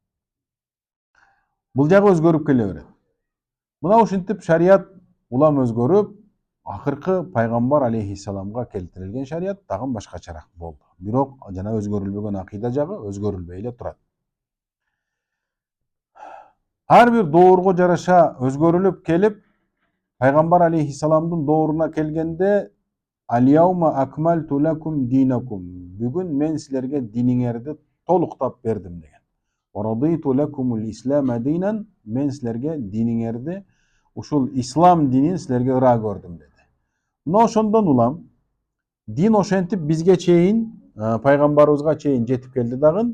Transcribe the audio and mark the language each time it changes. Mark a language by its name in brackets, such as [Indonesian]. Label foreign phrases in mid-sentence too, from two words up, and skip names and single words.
[Kyrgyz] Бул жагы өзгөрүп келе берет. Мына ушинтип шарият улам өзгөрүп, акыркы пайгамбар алейхиссаламга келтирилген шарият тагын башкачараак болду. Бирок жана өзгөрүлбөгөн акыйда жагы өзгөрүлбөй эле турат. Ар бир доорго жараша өзгөрүлүп келип, Пайgambar алейхиссаламдын дооруна келгенде [Arabic] اليوم أكملت لكم دينكم. [Kyrgyz] Бүгүн мен силерге диниңерди толуктап бердим деген. [Arabic] ورضيت لكم الإسلام دينا. [Kyrgyz] Мен силерге диниңерди, ушул ислам динин силерге ыраа көрдүм деди. Мына ошондон улам дин ошентип бизге чейин, пайгамбарыбызга чейин жетип келди дагы.